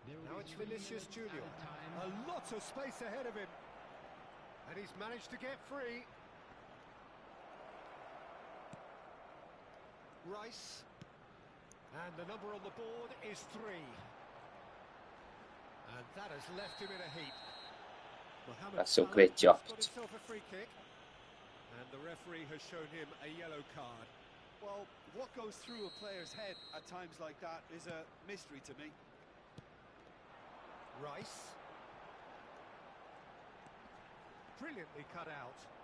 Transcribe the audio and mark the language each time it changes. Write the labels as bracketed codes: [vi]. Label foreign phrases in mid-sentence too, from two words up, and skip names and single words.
[en] Now it's Vinicius Junior. A lot of space ahead of him. And he's managed to get free. Rice. And the number on the board is 3. And that has left him in a heap. [sr] Da se okreće [en] Got [sr] opet. [en] himself a free kick. And the referee has shown him a yellow card. Well, what goes through a player's head at times like that is a mystery to me. Rice. Brilliantly cut out.